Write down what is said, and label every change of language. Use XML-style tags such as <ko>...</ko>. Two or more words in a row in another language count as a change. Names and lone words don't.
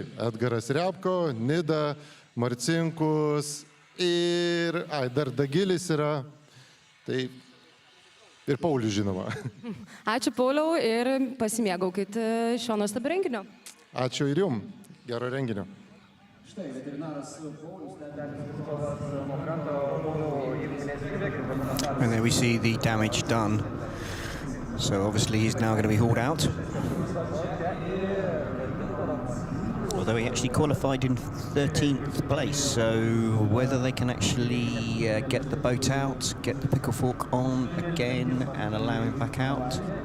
<lt>Edgaras Repko, Nida, Marcinkus ir dar Dagilis yra. Tai ir Paulius, žinoma. Ačiū, Pauliau, ir pasimėgaukit šio nuostabių renginio. Ačiū ir jum. Gero renginio.</lt> <en>And there we see the damage done. So obviously he's now going to be hauled out. Although he actually qualified in 13th place, so whether they can actually get the boat out, get the pickle fork on again and allow him back out.</en>